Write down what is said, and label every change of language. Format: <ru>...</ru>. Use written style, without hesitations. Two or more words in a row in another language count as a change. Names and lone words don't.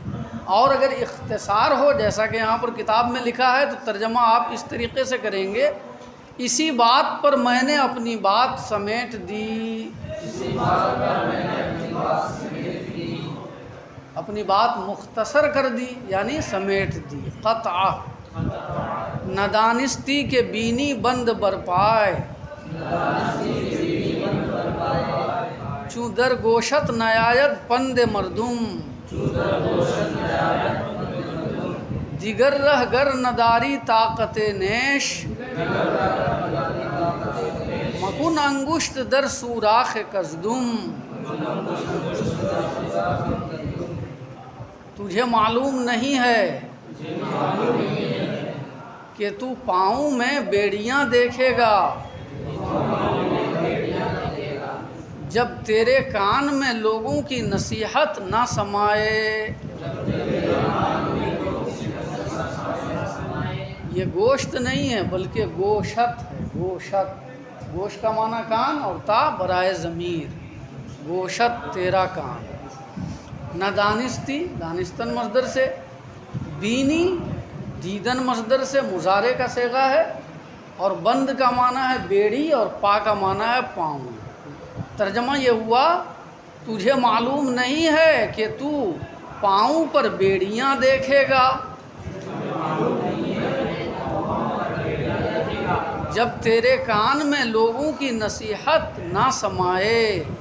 <ur>اور اگر اختصار ہو جیسا کہ یہاں پر کتاب میں لکھا ہے تو ترجمہ آپ اس طریقے سے کریں گے، اسی بات پر میں نے اپنی بات سمیٹ دی۔ اپنی بات مختصر کر دی یعنی سمیٹ دی۔</ur> <fa>قطعہ ندانستی کے بینی بند برپائے، چوں در گوشت نیاید پند مردم، دیگر رہ گر نداری طاقت نیش، مکن انگشت در سوراخ کزدم۔</fa> <ur>تجھے معلوم نہیں ہے کہ تو پاؤں میں بیڑیاں دیکھے گا، جب تیرے کان میں لوگوں کی نصیحت نہ سمائے۔ یہ گوشت نہیں ہے بلکہ گوشت ہے، گوشت۔ گوشت کا معنی کان اور تا برائے ضمیر، گوشت تیرا کان۔ نہ دانستی دانستن مصدر سے، بینی دیدن مصدر سے مضارع کا صیغہ ہے، اور بند کا معنی ہے بیڑی اور پا کا معنی ہے پاؤں۔ ترجمہ یہ ہوا تجھے معلوم نہیں ہے کہ تو پاؤں پر بیڑیاں دیکھے گا، جب تیرے کان میں لوگوں کی نصیحت نہ سمائے۔</ur>